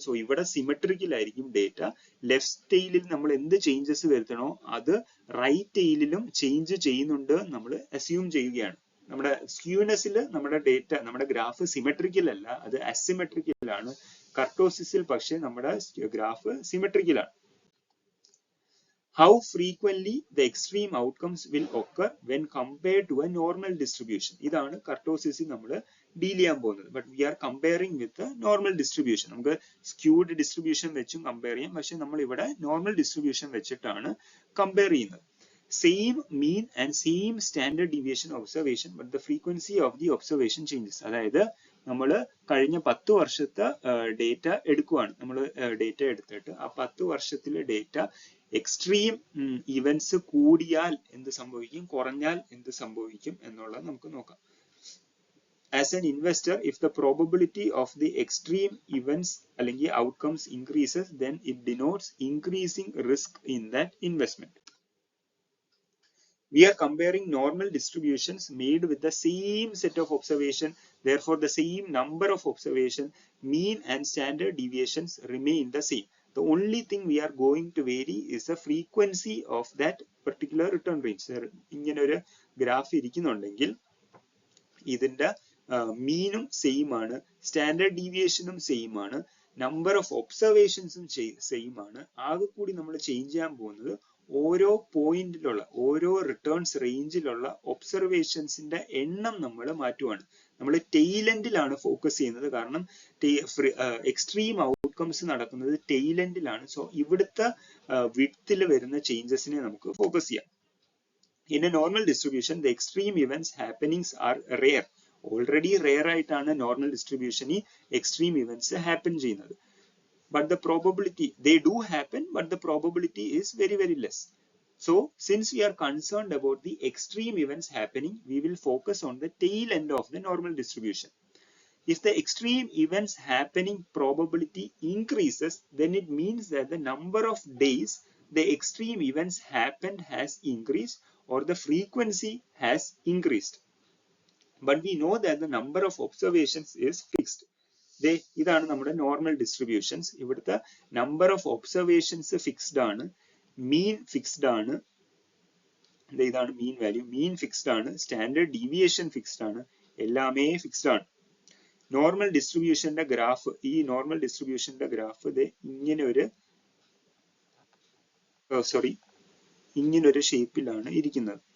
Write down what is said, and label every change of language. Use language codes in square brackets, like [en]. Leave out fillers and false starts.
[ml] So ഇവിടെ symmetrical ആയിരിക്കും data. Left ടെയിലിൽ നമ്മൾ എന്ത് ചേഞ്ചസ് വരുത്തണോ അത് റൈറ്റ് ടെയിലിലും ചേഞ്ച് ചെയ്യുന്നുണ്ട് നമ്മൾ അസ്യൂം ചെയ്യുകയാണ്. നമ്മുടെ സ്ക്യൂനെസ്സിൽ നമ്മുടെ ഡേറ്റ, നമ്മുടെ ഗ്രാഫ് സിമെട്രിക്കൽ അല്ല, അത് അസിമെട്രിക്കൽ ആണ്. കർട്ടോസിസിൽ പക്ഷേ നമ്മുടെ ഗ്രാഫ് സിമെട്രിക്കൽ ആണ്. [en] How frequently the extreme outcomes will occur when compared to a normal distribution. [ml] ഇതാണ് കർട്ടോസിസിൽ നമ്മൾ ഡീൽ ചെയ്യാൻ പോകുന്നത്. [en] But we are comparing with normal distribution. [ml] നമുക്ക് സ്ക്യൂഡ് ഡിസ്ട്രിബ്യൂഷൻ വെച്ചും കമ്പയർ ചെയ്യാം, പക്ഷെ നമ്മൾ ഇവിടെ നോർമൽ ഡിസ്ട്രിബ്യൂഷൻ വെച്ചിട്ടാണ് കമ്പയർ ചെയ്യുന്നത്. [en] Same mean and same standard deviation observation, but the frequency of the observation changes. [ml] അതായത് നമ്മൾ കഴിഞ്ഞ 10 വർഷത്തെ ഡേറ്റ എടുക്കുവാണ്. നമ്മൾ ഡേറ്റ എടുത്തിട്ട് ആ 10 വർഷത്തിലെ ഡേറ്റ എക്സ്ട്രീം ഇവന്റ്സ് കൂടിയാൽ എന്ത് സംഭവിക്കും, കുറഞ്ഞാൽ എന്ത് സംഭവിക്കും എന്നുള്ളത് നമുക്ക് നോക്കാം. [en] As an investor, if the probability of the extreme events [ml] അല്ലെങ്കിൽ [en] outcomes increases, then it denotes increasing risk in that investment. We are comparing normal distributions made with the same set of observation, therefore the same number of observation, mean and standard deviations remain the same. The only thing we are going to vary is the frequency of that particular return range. [ml] ഇങ്ങനെ ഒരു graph ഇരിക്കുന്നുണ്ടെങ്കിൽ ഇതിന്റെ മീനും same ആണ്, standard ഡീവിയേഷനും same ആണ്, number of ഒബ്സർവേഷൻസും same ആണ്. ആകെ കൂടി നമ്മൾ ചേഞ്ച് ചെയ്യാൻ പോകുന്നത് ഓരോ പോയിന്റിലുള്ള, ഓരോ റിട്ടേൺസ് റേഞ്ചിലുള്ള ഒബ്സർവേഷൻസിന്റെ എണ്ണം നമ്മൾ മാറ്റുവാണ്. നമ്മൾ ടെയിലെൻഡിലാണ് ഫോക്കസ് ചെയ്യുന്നത്, കാരണം എക്സ്ട്രീം ഔട്ട്കംസ് നടക്കുന്നത് ടെയിലെൻഡിലാണ്. സോ ഇവിടുത്തെ വിഡ്ത്തിൽ വരുന്ന ചേഞ്ചസിനെ നമുക്ക് ഫോക്കസ് ചെയ്യാം. [en] In a normal distribution, the extreme events happenings are rare. Already rare [ml] ആയിട്ടാണ് നോർമൽ ഡിസ്ട്രിബ്യൂഷനിൽ എക്സ്ട്രീം ഇവന്റ്സ് ഹാപ്പൻ ചെയ്യുന്നത്. [en] But the probability, they do happen, but the probability is very, very less. So, since we are concerned about the extreme events happening, we will focus on the tail end of the normal distribution. If the extreme events happening probability increases, then it means that the number of days the extreme events happened has increased, or the frequency has increased. But we know that the number of observations is fixed. [ml] ഇതാണ് നമ്മുടെ normal distributions. ഇവിടുത്തെ number of observations fixed ആണ്, മീൻ fixed ആണ്, ഇതാണ് mean value. മീൻ fixed ആണ്, standard deviation fixed ആണ്, എല്ലാമേ fixed ആണ്. Normal ഡിസ്ട്രിബ്യൂഷന്റെ graph, ഈ നോർമൽ ഡിസ്ട്രിബ്യൂഷന്റെ ഗ്രാഫ് ഇത് ഇങ്ങനെ ഒരു ഇങ്ങനൊരു ഷേപ്പിലാണ് ഇരിക്കുന്നത്.